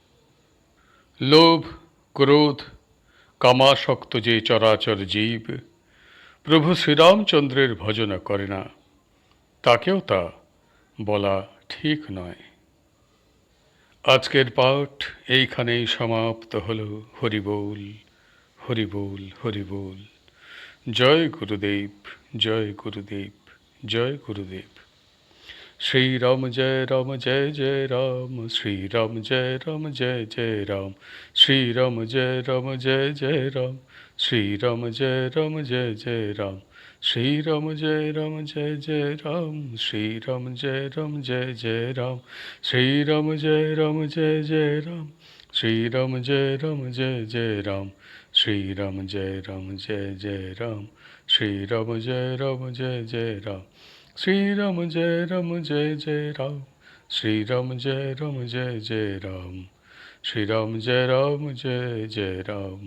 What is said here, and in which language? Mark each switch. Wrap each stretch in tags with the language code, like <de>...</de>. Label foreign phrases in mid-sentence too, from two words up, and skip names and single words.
<bn>লোভ, ক্রোধ, কামাসক্ত যে চরাচর জীব প্রভু শ্রীরামচন্দ্রের ভজনা করে না, তাকেও তা বলা ঠিক নয়। আজকের পাঠ এইখানেই সমাপ্ত হল। হরি বল, হরি বল, হরি বল। জয় গুরুদেব, জয় গুরুদেব, জয় গুরুদেব।</bn> <hi>श्री राम जय जय राम, श्री राम जय जय राम, श्री राम जय जय राम, श्री राम जय जय राम, श्री राम जय जय राम, श्री राम जय जय राम, श्री राम जय जय राम, श्री राम जय जय राम, श्री राम जय जय राम, श्री राम जय जय राम, श्री राम जय जय राम, श्री राम जय जय राम, श्री राम जय जय राम।</hi>